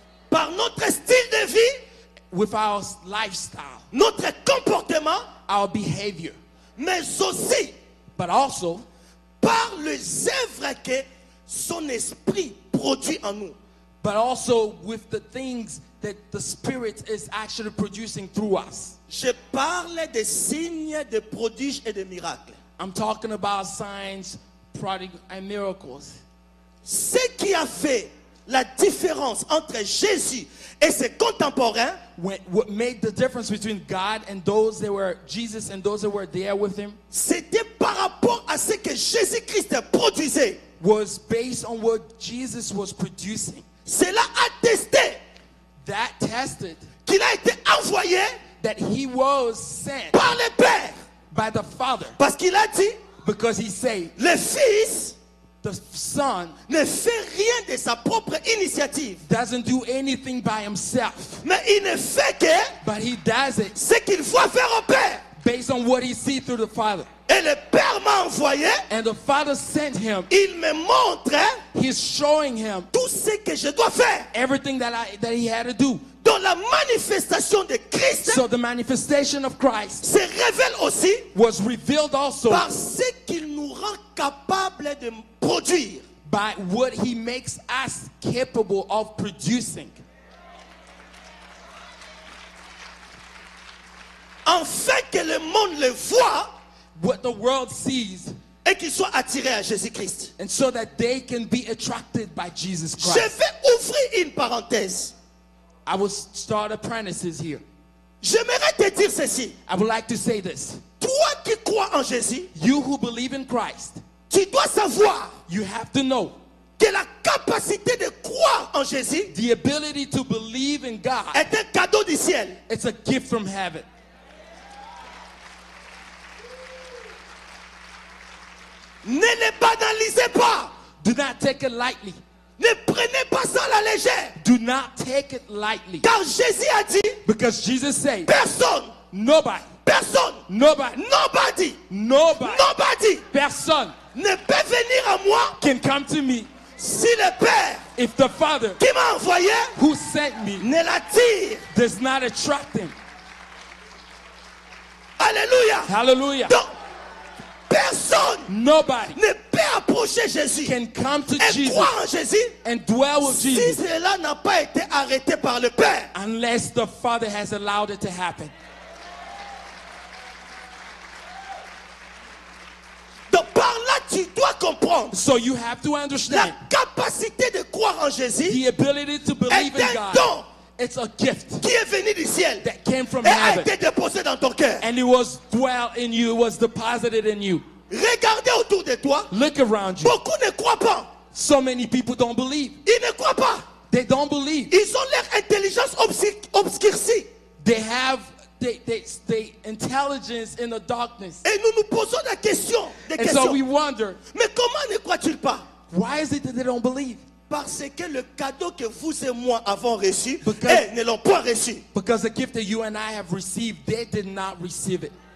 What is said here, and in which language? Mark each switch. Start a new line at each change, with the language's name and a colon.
French: par notre style de vie,
English: with our lifestyle,
French: notre comportement,
English: our behavior,
French: mais aussi
English: but also
French: par les œuvres que son esprit produit en nous.
English: with the things that the Spirit is actually producing through us.
French: Je parle des signes, des prodiges et des miracles.
English: I'm talking about signs, prodigal, and miracles.
French: Ce qui a fait la différence entre Jésus et ses contemporains,
English: What made the difference between God and those that were Jesus and those that were there with him
French: c'était par rapport à ce que Jésus-Christ produisait.
English: was based on what Jesus was producing.
French: Cela attestait
English: That tested
French: qu'il a été envoyé
English: that he was sent
French: par le Père.
English: by the Father,
French: Parce qu'il a dit,
English: because he said
French: le Fils
English: the Son
French: ne fait rien de sa propre initiative,
English: doesn't do anything by himself,
French: mais il ne fait que
English: but he does it
French: ce qu'il voit faire au Père.
English: based on what he sees through the Father.
French: Et le Père m'a envoyé,
English: And the Father sent him.
French: il me montre
English: He's showing him
French: tout ce que je dois faire.
English: everything that he had to do.
French: Donc la manifestation de Christ
English: So the manifestation of Christ
French: se révèle aussi
English: was revealed also
French: par ce qu'il nous rend capable de produire.
English: by what he makes us capable of producing,
French: Afin que le monde le voit
English: what the world sees,
French: et qu'il soit attiré à Jésus-Christ.
English: and so that they can be attracted by Jesus
French: Je
English: Christ.
French: vais ouvrir une parenthèse.
English: I will start apprentices here.
French: J'aimerais te dire ceci.
English: I would like to say this.
French: Toi qui crois en Jésus,
English: You who believe in Christ,
French: tu dois savoir
English: you have to know
French: que la capacité de croire en Jésus
English: the ability to believe in God,
French: est un cadeau du ciel.
English: it's a gift from heaven.
French: Ne les banalisez pas.
English: Do not take it lightly.
French: Ne prenez pas ça à la légère.
English: Do not take it lightly.
French: Car Jésus a dit,
English: Because Jesus said,
French: personne,
English: nobody,
French: personne,
English: nobody, nobody, nobody, nobody person
French: ne peut venir à moi
English: can come to me
French: si le Père
English: if the Father
French: qui m'a envoyé
English: who sent me
French: ne l'attire.
English: does not attract him.
French: Alléluia.
English: Hallelujah.
French: Donc, personne
English: Nobody
French: ne peut approcher Jésus
English: can come to
French: et
English: Jesus
French: croire en Jésus
English: and dwell with
French: si
English: Jesus
French: cela n'a pas été arrêté par le Père.
English: unless the Father has allowed it to happen.
French: Donc par là, tu dois comprendre
English: So you have to
French: la
English: understand
French: capacité de croire en Jésus
English: the ability to believe
French: est
English: in
French: un
English: God.
French: don
English: It's a gift
French: qui est venu du ciel
English: that came from
French: et a
English: heaven,
French: été déposé dans ton cœur.
English: and it was dwelt in you, it was deposited in you.
French: Regardez autour de toi,
English: Look around you.
French: beaucoup ne croient pas.
English: So many people don't believe.
French: Ils ne croient pas.
English: They don't believe.
French: Ils ont leur intelligence obscurcie.
English: They have they intelligence in the darkness.
French: Et nous nous posons des questions.
English: And so we wonder,
French: Mais comment ne croient-ils pas?
English: why is it that they don't believe?
French: Parce que le cadeau que vous et moi avons reçu,
English: Because-
French: eux ne l'ont pas reçu.
English: Because the gift that you and I have received, they did not receive it.